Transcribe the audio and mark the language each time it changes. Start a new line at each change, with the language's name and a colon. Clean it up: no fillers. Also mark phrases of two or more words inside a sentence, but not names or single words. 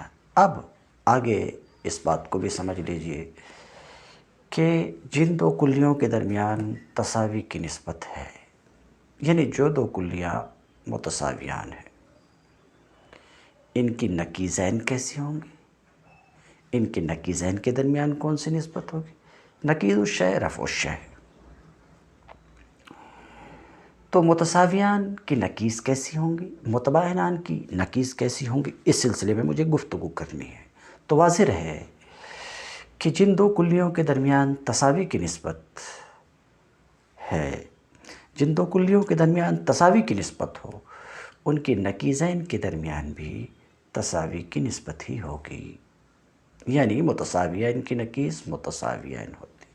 Urdu: اب آگے اس بات کو بھی سمجھ لیجئے کہ جن دو کلیوں کے درمیان تساوی کی نسبت ہے، یعنی جو دو کلیاں متساویان ہیں، ان کی نقیضین کیسی ہوں گی؟ ان کے نقیضین کے درمیان کون سی نسبت ہوگی؟
Arabic: نقیض الشیء رفع الشیء.
Urdu: تو متساویان کی نقیض کیسی ہوں گی، متباینان کی نقیض کیسی ہوں گی، اس سلسلے میں مجھے گفتگو کرنی ہے. تو واضح رہے کہ جن دو کلیوں کے درمیان تساوی کی نسبت ہے، جن دو کلیوں کے درمیان تساوی کی نسبت ہو، ان کی نقیضین کے درمیان بھی تساوی کی نسبت ہی ہوگی، یعنی متساویین کی نقیض متساویین ہوتی۔